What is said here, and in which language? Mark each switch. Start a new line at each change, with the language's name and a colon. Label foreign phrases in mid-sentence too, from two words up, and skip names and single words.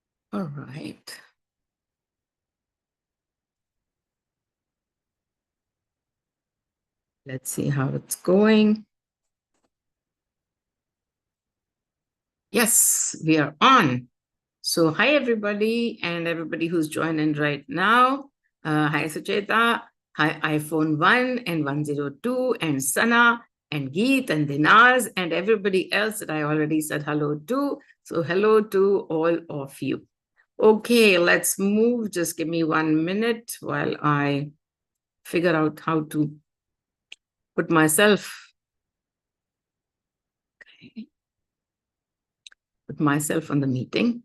English: All right. Let's see how it's going. Yes, we are on. So hi, everybody, and everybody who's joining right now. Hi, Sucheta. Hi, iPhone 1 and 102, and Sana, and Geet, and Dinaz, and everybody else that I already said hello to. So hello to all of you. Okay, let's move. Just give me 1 minute while I figure out how to put myself, on the meeting.